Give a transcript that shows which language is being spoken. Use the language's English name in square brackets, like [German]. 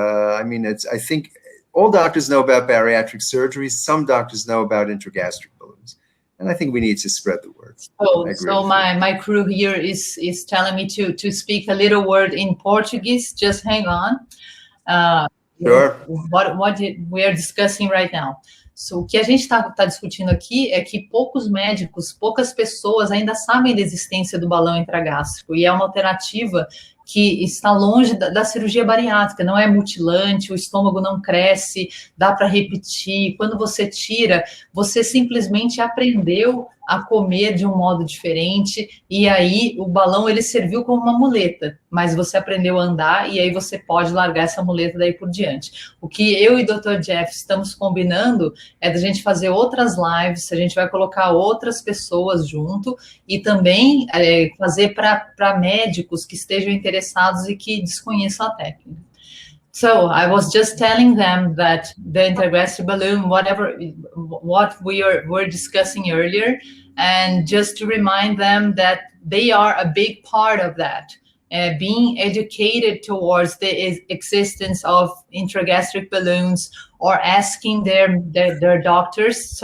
[English] I mean, I think all doctors know about bariatric surgery. Some doctors know about intragastric balloons. And I think we need to spread the word. So my crew here is telling me to speak a little word in Portuguese. Just hang on. Sure. What we are discussing right now. [Portuguese] So, o que a gente está discutindo aqui é que poucos médicos, poucas pessoas ainda sabem da existência do balão intragástrico, e é uma alternativa que está longe da cirurgia bariátrica, não é mutilante, o estômago não cresce, dá para repetir. Quando você tira, você simplesmente aprendeu a comer de um modo diferente, e aí o balão ele serviu como uma muleta, mas você aprendeu a andar, e aí você pode largar essa muleta daí por diante. O que eu e o Dr. Jeff estamos combinando é da gente fazer outras lives, a gente vai colocar outras pessoas junto, e também fazer para médicos que estejam interessados e que desconheçam a técnica. [English] So I was just telling them that the Intra-Gastric balloon, what we were discussing earlier, and just to remind them that they are a big part of that, being educated towards the existence of intragastric balloons, or asking their doctors.